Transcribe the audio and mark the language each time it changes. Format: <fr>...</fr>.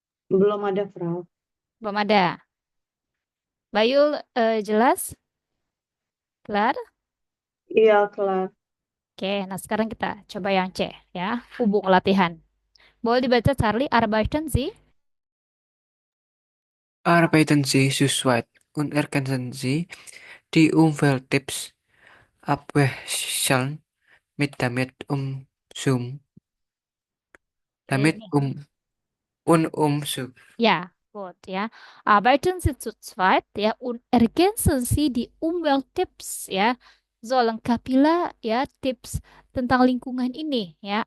<id>Belum ada, Frau. Belum ada. Mbak Yul, jelas? Kelar? Iya, kelar. Oke, nah sekarang kita coba yang C ya, hubung latihan. Boleh dibaca Charlie,</id> <de>arbeiten Sie? Arbeiten Sie zurzeit und ergänzen Sie die Umwelttipps abwechselnd damit Zoom, damit</de> <id>Ini. Zoom. Ya, gut ya.</id> <de>Arbeiten Sie zu zweit ya und ergänzen Sie die Umwelttipps ya.</de> <id>So, lengkapilah ya tips tentang lingkungan ini ya.</id>